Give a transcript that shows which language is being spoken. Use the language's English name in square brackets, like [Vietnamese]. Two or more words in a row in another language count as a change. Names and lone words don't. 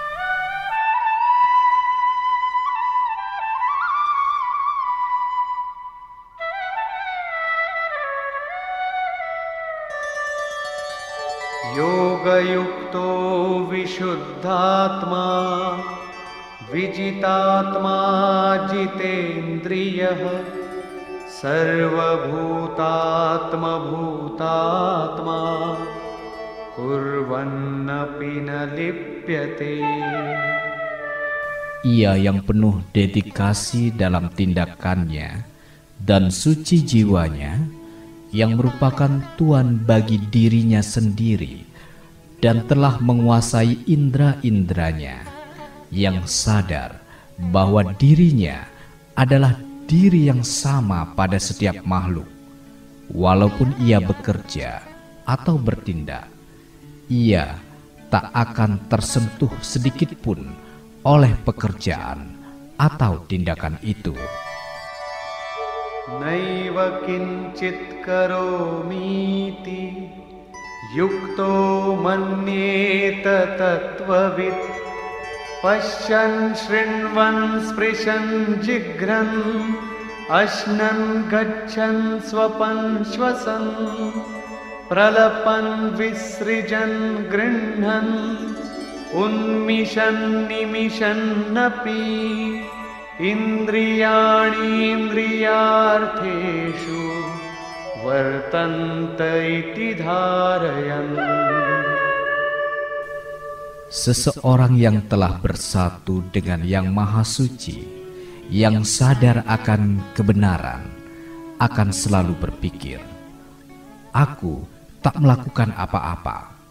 [Sanskrit] योगयुक्तो विशुद्धात्मा विजितात्मा जितेन्द्रियः सर्वभूतात्मभूतात्मा कुर्वन्नपि न लिप्यते. [Indonesian] Ia yang penuh dedikasi dalam tindakannya dan suci jiwanya, yang merupakan tuan bagi dirinya sendiri dan telah menguasai indera-inderanya, yang sadar bahwa dirinya adalah diri yang sama pada setiap makhluk. Walaupun ia bekerja atau bertindak, ia tak akan tersentuh sedikit pun oleh pekerjaan atau tindakan itu. [Sanskrit] Naiva kincit karomiti yukto manyeta tattvavid pashyan shrinvan sprishan jigran ashnan gachan swapan shvasan pralapan visrijan grinhan unmishan nimishan napi indriyani indriyartheshu vartanta iti dharayan. [Indonesian] Seseorang yang telah bersatu dengan Yang Maha Suci, yang sadar akan kebenaran, akan selalu berpikir, aku tak melakukan apa-apa.